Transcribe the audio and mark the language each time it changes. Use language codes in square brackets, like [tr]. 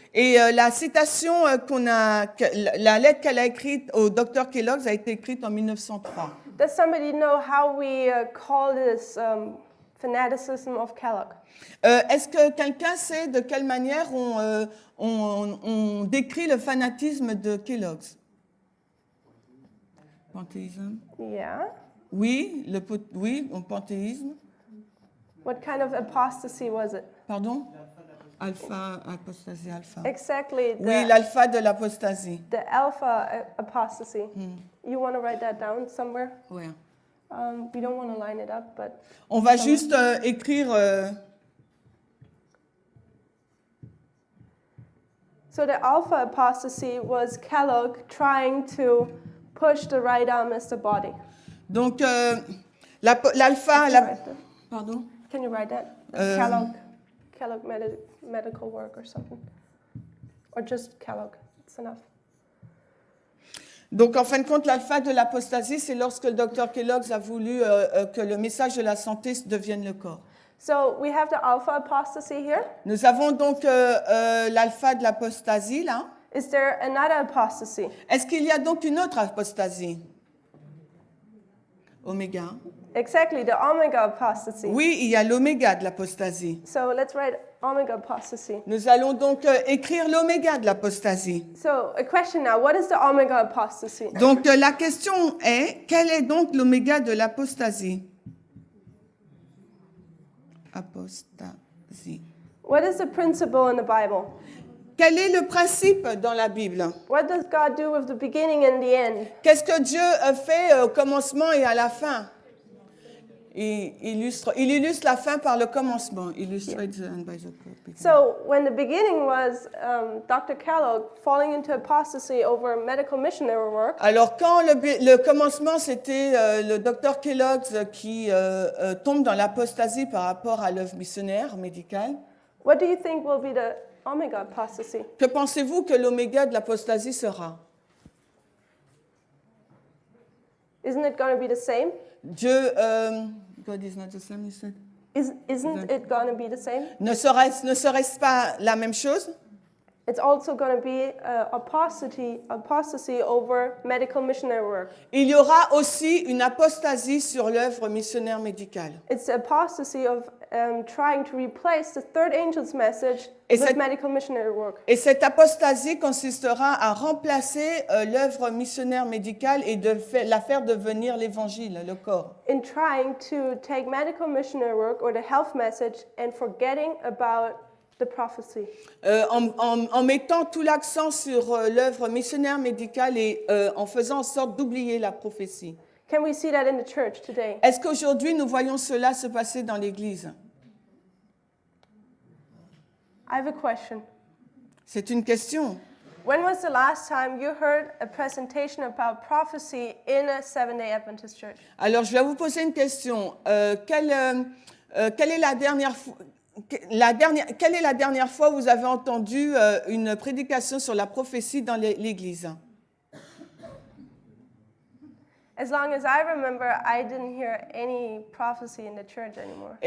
[fr] Et la citation la lettre qu'elle a écrite au docteur Kellogg a été écrite en 1903. [en] Does somebody know how we call this fanaticism of Kellogg? [fr] Est-ce que quelqu'un sait de quelle manière on décrit le fanatisme de Kellogg? Panthéisme? [en] Yeah. [fr] Oui, oui, panthéisme. [en] What kind of apostasy was it? [fr] Pardon? Alpha, apostasie alpha. [en] Exactly. [fr] Oui, l'alpha de l'apostasie. [en] The alpha apostasy. You want to write that down somewhere? [fr] Ouais. [en] We don't want to line it up, but [fr] On va juste écrire. [en] so the alpha apostasy was Kellogg trying to push the right arm as the body. [fr] Donc, l'alpha. Pardon? [en] Can you write that? Kellogg medical work or something, or just Kellogg. It's enough. [fr] Donc, en fin de compte, l'alpha de l'apostasie, c'est lorsque le docteur Kellogg a voulu que le message de la santé devienne le corps. [en] So we have the alpha apostasy here. [fr] Nous avons donc l'alpha de l'apostasie, là. [en] Is there another apostasy? [fr] Est-ce qu'il y a donc une autre apostasie? Oméga. [en] Exactly, the omega apostasy. [fr] Oui, il y a l'oméga de l'apostasie. [en] So let's write omega apostasy. [fr] Nous allons donc écrire l'oméga de l'apostasie. [en] So a question now, what is the omega apostasy? [fr] Donc, la question est, quel est donc l'oméga de l'apostasie? Apostasie. [en] What is the principle in the Bible? [fr] Quel est le principe dans la Bible? [en] What does God do with the beginning and the end? [fr] Qu'est-ce que Dieu fait au commencement et à la fin? Il illustre la fin par le commencement. [en] Illustrate the end by the beginning. So when the beginning was Dr. Kellogg falling into apostasy over medical missionary work, [fr] Alors, quand le commencement, c'était le docteur Kellogg qui tombe dans l'apostasie par rapport à l'œuvre missionnaire médicale, [en] what do you think will be the omega apostasy? [fr] que pensez-vous que l'oméga de l'apostasie sera? [en] Isn't it going to be the same? Dieu, God is not the same, you said? Isn't it going to be the same? [fr] Ne serait-ce pas la même chose? [en] It's also going to be apostasy over medical missionary work. [fr] Il y aura aussi une apostasie sur l'œuvre missionnaire médicale. [en] It's apostasy of trying to replace the third angel's message [fr] Et [en] with [fr] cette- [en] medical missionary work. [fr] Et cette apostasie consistera à remplacer l'œuvre missionnaire médicale et de la faire devenir l'évangile, le corps. [en] In trying to take medical missionary work or the health message and forgetting about the prophecy. [fr] En mettant tout l'accent sur l'œuvre missionnaire médicale et en faisant en sorte d'oublier la prophétie. [en] Can we see that in the church today? [fr] Est-ce qu'aujourd'hui nous voyons cela se passer dans l'Église? [en] I have a question. [fr] C'est une question. [en] When was the last time you heard a presentation about prophecy in a Seventh-day Adventist church? [fr] Alors, je vais vous poser une question. Quelle est la dernière fois... quelle est la dernière fois où vous avez entendu une prédication sur la prophétie dans l'Église? [en] As long as I remember, I didn't hear any prophecy in the church anymore.